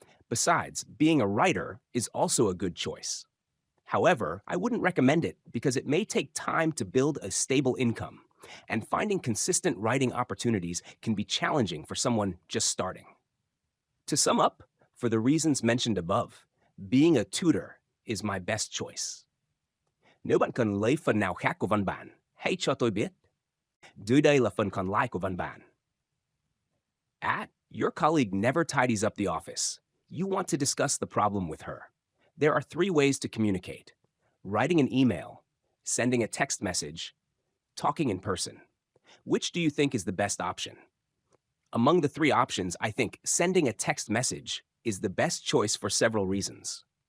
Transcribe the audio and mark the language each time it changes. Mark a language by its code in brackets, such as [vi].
[en] Besides, being a writer is also a good choice. However, I wouldn't recommend it because it may take time to build a stable income, and finding consistent writing opportunities can be challenging for someone just starting. To sum up, for the reasons mentioned above, being a tutor is my best choice. [vi] Nếu bạn cần lấy phần nào khác của văn bản, hãy cho tôi biết. Dưới đây là phần còn lại của văn bản. [en] Your colleague never tidies up the office. You want to discuss the problem with her. There are three ways to communicate: writing an email, sending a text message, talking in person. Which do you think is the best option? Among the three options, I think sending a text message is the best choice for several reasons.